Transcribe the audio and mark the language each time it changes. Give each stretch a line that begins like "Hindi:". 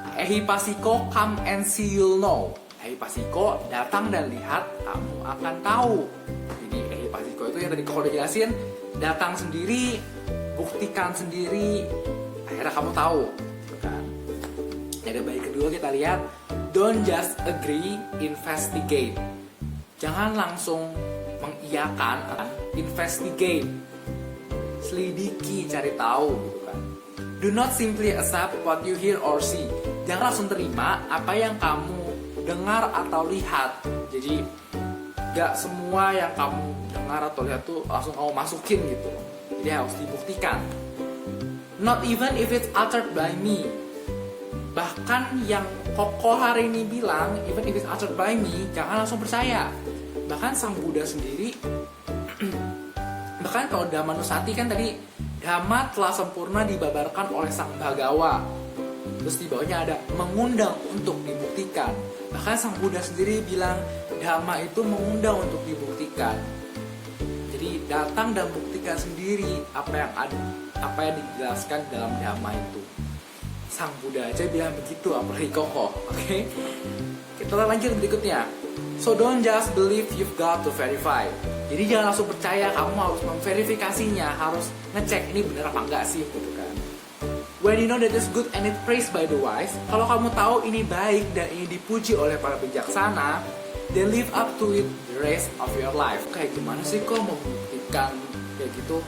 English: Ehipassiko, come and see you'll know.
Indonesian: Ehipassiko, datang dan lihat, kamu akan tahu. Jadi ehipassiko itu yang tadi Koko udah jelasin, datang sendiri, buktikan sendiri, akhirnya kamu tahu. Kan? Dari bait kedua kita lihat,
English: don't just agree, investigate.
Indonesian: Jangan langsung mengiyakan, investigate. Selidiki, cari tahu gitu kan.
English: Do not simply accept what you hear or see.
Indonesian: Jangan langsung terima apa yang kamu dengar atau lihat. Jadi gak semua yang kamu dengar atau lihat tuh langsung kamu masukin gitu. Jadi harus dibuktikan.
English: Not even if it's uttered by me.
Indonesian: Bahkan yang Koko hari ini bilang,
English: even if it's uttered by me,
Indonesian: jangan langsung percaya. Bahkan Sang Buddha sendiri bahkan kalau Dhammanusati kan tadi Dhamma telah sempurna dibabarkan oleh Sang Bhagawa. Terus di bawahnya ada mengundang untuk dibuktikan. Bahkan Sang Buddha sendiri bilang Dhamma itu mengundang untuk dibuktikan. Jadi datang dan buktikan sendiri apa yang dijelaskan dalam dhamma itu. Sang Buddha aja bilang begitu, apalagi Koko. Oke? Kita lanjut berikutnya.
English: So don't just believe, you've got to verify.
Indonesian: Jadi jangan langsung percaya, kamu harus memverifikasinya, harus ngecek ini bener apa enggak sih gitu kan.
English: When you know that it's good and it's praised by the wise,
Indonesian: kalau kamu tahu ini baik dan ini dipuji oleh para bijaksana,
English: then live up to it the rest of your life.
Indonesian: Kayak gimana sih kok membuktikan kayak gitu?